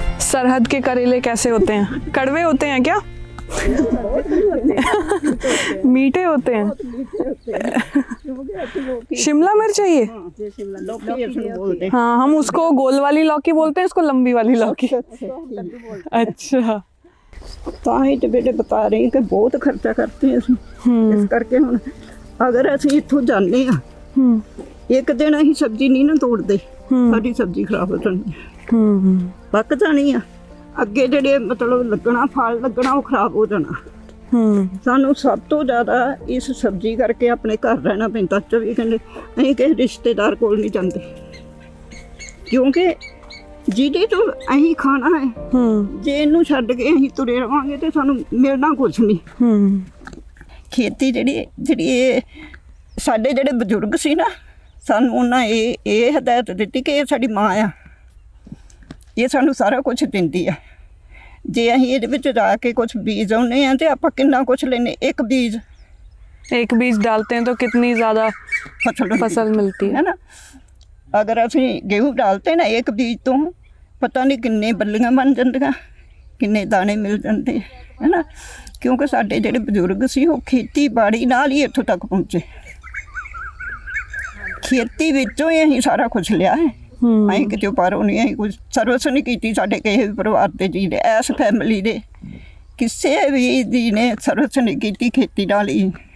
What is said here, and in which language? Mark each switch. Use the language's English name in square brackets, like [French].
[Hindi] सरहद के करेले कैसे होते हैं? कड़वे होते हैं क्या? मीठे होते हैं। शिमला मिर्च है ये? हाँ, हम उसको गोल वाली लौकी बोलते हैं, इसको लंबी वाली लौकी। अच्छा, [Punjabi] ਤਾਂ ਹੀ ਤੇ ਬੇਟੇ ਬਤਾ ਰਹੀ ਕਿ ਬਹੁਤ ਖਰਚਾ ਕਰਤੇ ਅਸੀਂ। ਇਸ ਕਰਕੇ ਹੁਣ ਅਗਰ ਅਸੀਂ ਇੱਥੋਂ ਜਾਂਦੇ ਆ, ਇੱਕ ਦਿਨ ਅਸੀਂ ਸਬਜ਼ੀ ਨਹੀਂ ਨਾ ਤੋੜਦੇ, ਸਾਡੀ ਸਬਜ਼ੀ ਖਰਾਬ ਹੋ ਜਾਂਦੀ ਹੈ, ਪੱਕ ਜਾਣੀ ਆ। ਅੱਗੇ ਜਿਹੜੇ ਮਤਲਬ ਲੱਗਣਾ, ਫਲ ਲੱਗਣਾ, ਉਹ ਖਰਾਬ ਹੋ ਜਾਣਾ। ਸਾਨੂੰ ਸਭ ਤੋਂ ਜ਼ਿਆਦਾ ਇਸ ਸਬਜ਼ੀ ਕਰਕੇ ਆਪਣੇ ਘਰ ਰਹਿਣਾ ਪੈਂਦਾ 24 ਘੰਟੇ। ਅਸੀਂ ਕਿਸੇ ਰਿਸ਼ਤੇਦਾਰ ਕੋਲ ਨਹੀਂ ਜਾਂਦੇ, ਕਿਉਂਕਿ ਜਿਹਦੇ ਤੋਂ ਅਸੀਂ ਖਾਣਾ ਹੈ, ਜੇ ਇਹਨੂੰ ਛੱਡ ਕੇ ਅਸੀਂ ਤੁਰੇ ਰਵਾਂਗੇ ਤੇ ਸਾਨੂੰ ਮਿਲਣਾ ਕੁਛ ਨਹੀਂ। ਖੇਤੀ ਜਿਹੜੀ ਇਹ ਸਾਡੇ ਜਿਹੜੇ ਬਜ਼ੁਰਗ ਸੀ ਨਾ, ਸਾਨੂੰ ਉਹਨਾਂ ਇਹ ਹਦਾਇਤ ਦਿੱਤੀ ਕਿ ਇਹ ਸਾਡੀ ਮਾਂ ਆ, ਇਹ ਸਾਨੂੰ ਸਾਰਾ ਕੁਝ ਦਿੰਦੀ ਆ। ਜੇ ਅਸੀਂ ਇਹਦੇ ਵਿੱਚ ਜਾ ਕੇ ਕੁਛ ਬੀਜ ਆਉਂਦੇ ਹਾਂ ਤੇ ਆਪਾਂ ਕਿੰਨਾ ਕੁਛ ਲੈਨੇ। [Hindi] एक बीज डालते हैं तो कितनी ज़्यादा फसल मिलती है ना। अगर ਅਸੀਂ गेहूँ डालते ना एक बीज तो पता नहीं किन्ने बल्लियां बन ਜਾਂਦੀਆਂ, किन्ने दाने मिल ਜਾਂਦੇ है ना। [Punjabi] क्योंकि ਸਾਡੇ ਜਿਹੜੇ ਬਜ਼ੁਰਗ ਸੀ ਉਹ ਖੇਤੀਬਾੜੀ ਨਾਲ ਹੀ ਇੱਥੋਂ ਤੱਕ ਪਹੁੰਚੇ। ਖੇਤੀ ਵਿੱਚੋਂ ਹੀ ਅਸੀਂ ਸਾਰਾ ਕੁਝ ਲਿਆ ਹੈ। ਅਸੀਂ ਕਿਤੇ ਬਾਹਰੋਂ ਨਹੀਂ, ਅਸੀਂ ਕੋਈ ਸਰਵਿਸ ਨਹੀਂ ਕੀਤੀ। ਸਾਡੇ ਕਿਸੇ ਵੀ ਪਰਿਵਾਰ ਦੇ ਜੀ ਨੇ, ਇਸ ਫੈਮਿਲੀ ਦੇ ਕਿਸੇ ਵੀ ਜੀ ਨੇ ਸਰਵਿਸ ਨਹੀਂ ਕੀਤੀ ਖੇਤੀ ਨਾਲ ਹੀ।